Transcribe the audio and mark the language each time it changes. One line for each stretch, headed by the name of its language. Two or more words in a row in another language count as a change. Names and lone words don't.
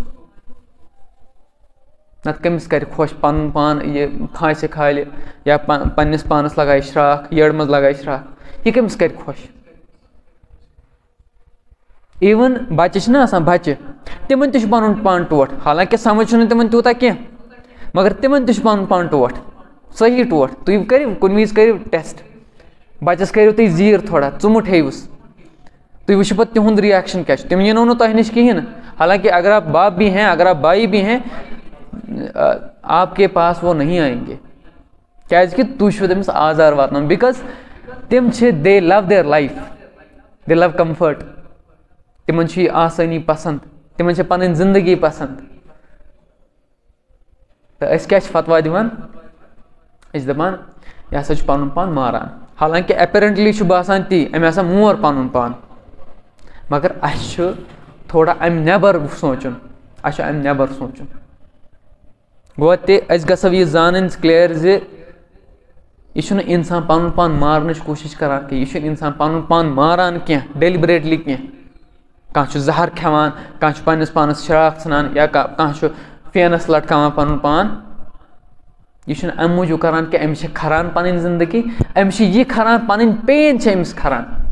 Kashmiri: نَتہٕ کٔمِس کَرِ خۄش پَنُن پان یہِ کھانٛسہِ کھالہِ یا پنٛنِس پانَس لگایہِ شرٛاکھ یٔڈ منٛز لگایہِ شرٛاکھ یہِ کٔمِس کَرِ خۄش اِوٕن بَچہِ چھِنہ آسان بَچہِ تِمَن تہِ چھُ پَنُن پان ٹوٹھ حالانکہِ سَمٕجھ چھُنہٕ تِمَن تیوٗتاہ کینٛہہ مگر تِمَن تہِ چھُ پَنُن پان ٹوٹھ صحیح ٹوٹھ تُہۍ کٔرِو کُنہِ وِزِ کٔرِو ٹٮ۪سٹ بَچَس کٔرِو تُہۍ زیٖر تھوڑا ژُمُٹ ہیٚیوُس تُہۍ وٕچھِو پَتہٕ تِہُنٛد رِیَکشَن کیٛاہ چھُ تِم یِنو نہٕ تۄہہِ نِش کِہیٖنۍ نہٕ حالانکہِ
Urdu: اگر آپ باپ بھی ہیں اگر آپ بھائی بھی ہیں آپ کے پاس وہ نہیں آئیں گے
Kashmiri: کیٛازِکہِ تُہۍ چھُو تٔمِس آزار واتناوان بِکاز تِم چھِ
English: they love their life they love comfort
Kashmiri: تِمَن چھُ یہِ آسٲنی پَسنٛد تِمَن چھِ پَنٕنۍ زِندگی پَسنٛد تہٕ أسۍ کیٛاہ چھِ فتوا دِوان أسۍ چھِ دَپان یہِ ہسا چھُ پَنُن پان ماران حالانکہِ اٮ۪پیرَنٹلی چھُ باسان تی أمۍ ہسا مور پَنُن پان مگر اَسہِ چھُ تھوڑا اَمہِ نٮ۪بر سونٛچُن اَسہِ چھُ اَمہِ نٮ۪بر سونٛچُن گوٚو تہِ أسۍ گژھو یہِ زانٕنۍ کٕلیر زِ یہِ چھُنہٕ اِنسان پَنُن پان مارنٕچ کوٗشِش کران کینٛہہ یہِ چھُنہٕ اِنسان پَنُن پان ماران کینٛہہ ڈیلِبریٹلی کینٛہہ کانٛہہ چھُ زہر کھٮ۪وان کانٛہہ چھُ پنٛنِس پانَس شراکھ ژھٕنان یا کانٛہہ چھُ فینَس لٹکاوان پَنُن پان یہِ چھُنہٕ اَمہِ موٗجوٗب کران کہِ أمِس چھِ کھران پَنٕنۍ زندگی أمِس چھِ یہِ کھران پَنٕنۍ پین چھِ أمِس کھران